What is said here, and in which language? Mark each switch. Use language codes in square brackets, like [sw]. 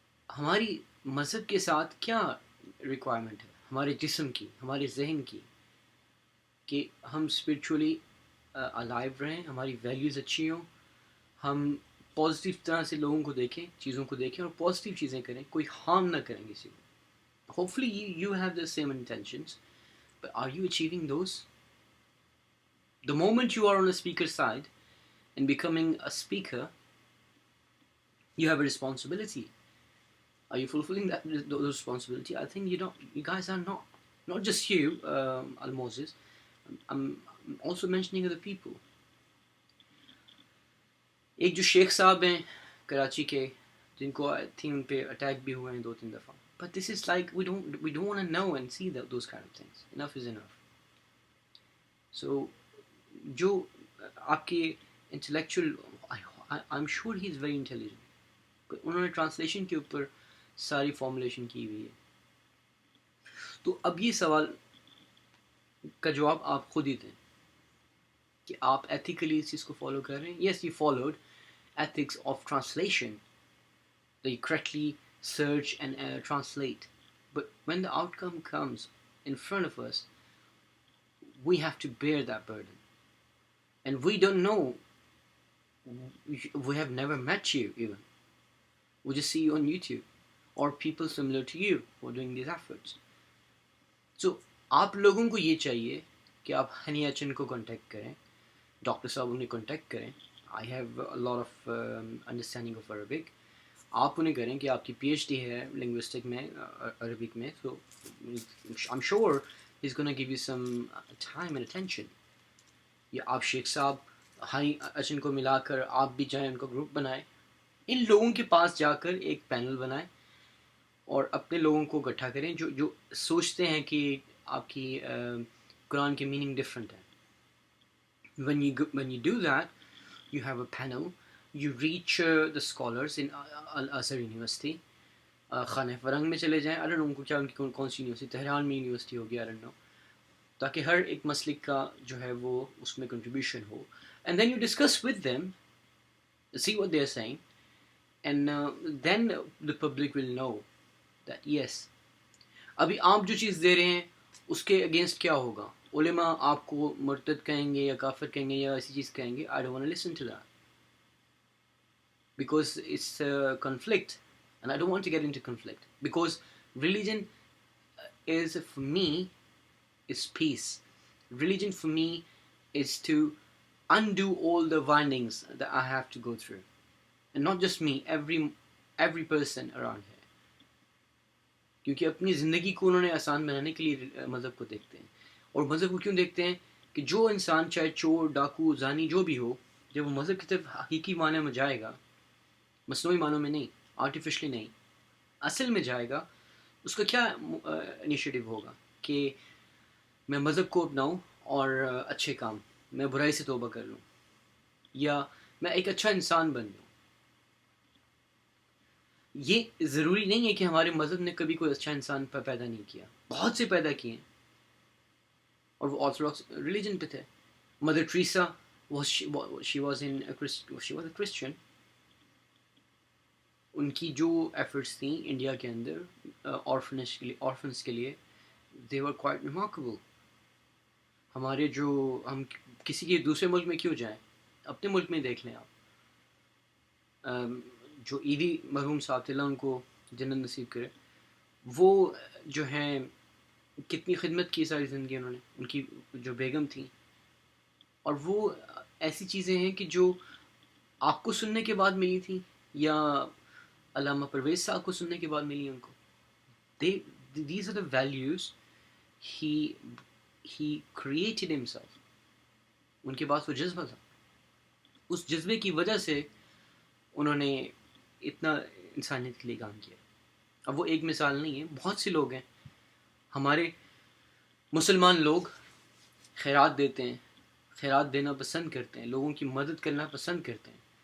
[ur] ہماری مذہب کے ساتھ کیا ریکوائرمنٹ ہے ہمارے جسم کی، ہمارے ذہن کی، کہ ہم اسپرچولی الائیو رہیں، ہماری ویلیوز اچھی ہوں، ہم پازیٹیو طرح سے لوگوں کو دیکھیں، چیزوں کو دیکھیں اور پازیٹیو چیزیں کریں، کوئی ہارم نہ کریں کسی کو. [en] Hopefully you have the same intentions, but are you achieving those? The moment you are on the speaker side and becoming a speaker, you have a responsibility. Are you fulfilling those responsibility? I think you don't. You guys are not. Not just you, Al-Moses. I'm also mentioning other people. [ur] ایک جو شیخ صاحب ہیں کراچی کے، جن کو [en] I think [ur] ان پہ attack بھی ہوئے ہیں 2-3 دفعہ. [en] But this is like we don't want to know and see those kind of things. Enough is enough. [ur] So جو آپ کے intellectual, [en] I am sure he is very intelligent, [ur] انہوں نے ٹرانسلیشن کے اوپر ساری فارمولیشن کی ہوئی ہے. تو اب یہ سوال کا جواب آپ خود ہی دیں کہ آپ ایتھیکلی اس چیز کو فالو کر رہے ہیں. [en] Yes you followed ethics of translation, you correctly search and translate, but when the outcome comes in front of us, we have to bear that burden. And we don't know, we have never met you even. We just see you on YouTube or people similar to you who are doing these efforts. [ur] So آپ لوگوں کو یہ چاہیے کہ آپ honey اچن کو contact کریں، ڈاکٹر صاحب انہیں کانٹیکٹ کریں. [en] I have a lot of understanding of Arabic. [ur] آپ انہیں کریں کہ آپ کی PhD ہے لنگوسٹک میں، عربک میں، [en] so I'm sure he's going to give you some time and attention. [ur] یا آپ شیخ صاحب ہنی اچن کو ملا کر آپ بھی جائیں، ان کا گروپ بنائیں، ان لوگوں کے پاس جا کر ایک پینل بنائیں اور اپنے لوگوں کو اکٹھا کریں جو سوچتے ہیں کہ آپ کی قرآن کی میننگ ڈفرینٹ ہے. [en] when you do that, you have a panel, you reach the scholars in Al-Azhar University. [ur] خانہ فرنگ میں چلے جائیں، [en] I don't know [ur] کیا ان کی کون سی یونیورسٹی، تہران میں یونیورسٹی ہوگی، I don't know، تاکہ ہر ایک مسلک کا جو ہے وہ اس میں contribution ہو. [en] and then you discuss with them, see what they are saying, and then the public will know that yes [ur] ابھی آپ جو چیز دے رہے ہیں اس کے اگینسٹ کیا ہوگا. علماء آپ کو مرتد کہیں گے یا کافر کہیں گے یا ایسی چیز کہیں گے. [en] I don't want to listen to that because it's conflict and I don't want to get into conflict because religion is for me is peace. Religion for me is to undo all the windings that I have to go through. And not just me, every person around here. [ur] کیونکہ اپنی زندگی کو انہوں نے آسان بنانے کے لیے مذہب کو دیکھتے ہیں. اور مذہب کو کیوں دیکھتے ہیں؟ کہ جو انسان چاہے چور ڈاکو زانی جو بھی ہو، جب وہ مذہب کی طرف حقیقی معنی میں جائے گا، مصنوعی معنوں میں نہیں، آرٹیفیشلی نہیں، اصل میں جائے گا، اس کا کیا انیشیٹو ہوگا کہ میں مذہب کو اپناؤں اور اچھے کام، میں برائی سے توبہ کر لوں، یا میں ایک اچھا انسان بن جاؤں. یہ ضروری نہیں ہے کہ ہمارے مذہب نے کبھی کوئی اچھا انسان پیدا نہیں کیا، بہت سے پیدا کیے ہیں، اور وہ آرتھوڈاکس ریلیجن پہ تھے. [en] Mother Teresa she was a Christian. [ur] ان کی جو ایفرٹس تھیں انڈیا کے اندر آرفنس کے لیے [en] they were quite remarkable. [ur] ہمارے جو ہم کسی کے دوسرے ملک میں کیوں جائیں، اپنے ملک میں دیکھ لیں آپ. جو عیدی مرحوم صاحب تھے، اللہ ان کو جنت نصیب کرے، وہ جو ہیں کتنی خدمت کی ساری زندگی انہوں نے، ان کی جو بیگم تھیں. اور وہ ایسی چیزیں ہیں کہ جو آپ کو سننے کے بعد ملی تھیں، یا علامہ پرویز صاحب کو سننے کے بعد ملی ان کو. [en] These are the values he created himself. [ur] ان کے پاس وہ جذبہ تھا، اس جذبے کی وجہ سے انہوں نے اتنا انسانیت کے لیے کام کیا. اب وہ ایک مثال نہیں ہے، بہت سے لوگ ہیں. ہمارے مسلمان لوگ خیرات دیتے ہیں، خیرات دینا پسند کرتے ہیں، لوگوں کی مدد کرنا پسند کرتے ہیں.